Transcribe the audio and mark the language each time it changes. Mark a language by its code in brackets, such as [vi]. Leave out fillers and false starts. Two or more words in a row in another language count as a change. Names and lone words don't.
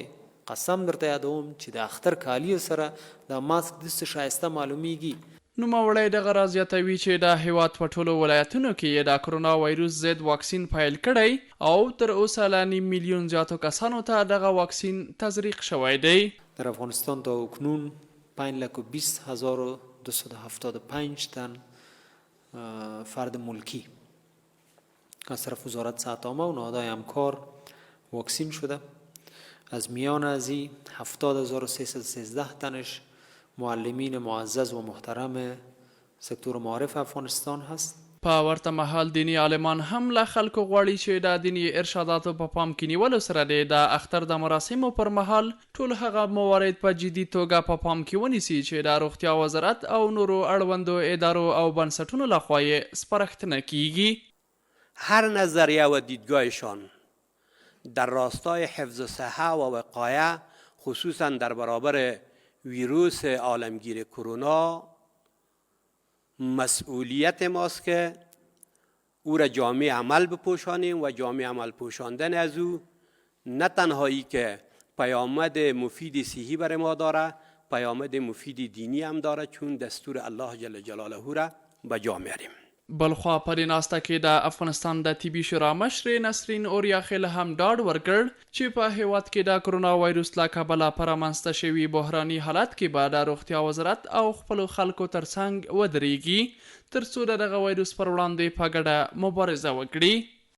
[ps] قسم درته یادوم چې د اختر کالیو سره د ماسک داسې ښایسته معلومیږي. نوموړی دغه راز زیاتوي چې د هیواد په ټولو ولایتونو کې یې د کرونا وایروس ضد واکسین پیل کړی او تر اوسه له 9 میلیون زیاتو کسانو ته دغه واکسین تزریق شوی دی. [fa] در افغانستان تا اکنون 5,20,275 تن فرد ملکی از طرف وزارت صحت عامه و نهادهای همکار واکسین شده. از میان ازی 70,313 تنش معلمین معزز و محترم سکتور معارف افغانستان هست. [ps] په ورته مهال دینی عالمان هم له خلکو غواړي چې د دینی ارشاداتو په پام کې نیولو سره د اختر د مراسمو پر مهال ټول هغه موارد په جدي توګه په پام کې ونیسي چې د روغتیا وزارت او نورو اړوندو ادارو او بنسټونو لخوا یې سپارښتنه کیږي. [fa] هر نظریه و دیدگاهشان در راستای حفظ صحه و وقایه خصوصا در برابر ویروس عالمگیر کرونا مسئولیت ماست که او را جامع عمل بپوشانیم و جامع عمل پوشاندن از او نه تنهایی که پیامد مفید صحی بر ما داره، پیامد مفید دینی هم داره، چون دستور الله جل جلاله را به جا میاریم. [ps] بلخوا په دې ناسته کې د افغانستان د طبي شورا مشر نسرین اوریاخیل هم ډاډ ورکړ چې په هیواد کې د کرونا وایروس له کبله په رامنځته شوي بحراني حالت کې به د روغتیا وزارت او خپلو خلکو ترڅنګ ودرېږي تر څو د دغه وایروس پر وړاندې په ګډه مبارزه وکړي.